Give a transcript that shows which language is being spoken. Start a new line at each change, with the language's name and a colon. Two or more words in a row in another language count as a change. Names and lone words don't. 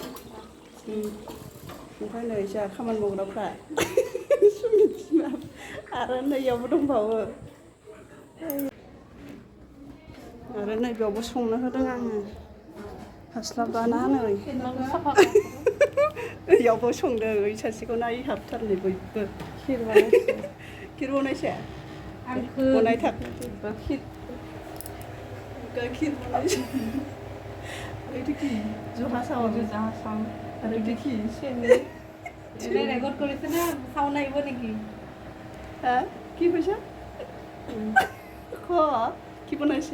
Bodo: ओमफ्राय नै जोंहा खामानि मावग्राफ्रा आरो नैयावबो दंबावो, आरो नैबेयावबो संनो होदों आङो। हास्लाबलाना नै ओइयावबो संदों। ओइ सासेखौ नायहाबथारनै बयबो। खिर बनायसे बनायथार खिर बनायसे
Assamese: দেখি জহা চাউল আৰু দেখি চেনি ৰেকৰ্ড কৰিছে না, চাউল আহিব নেকি? হা কি কৈছা? খ কি বনাইছে?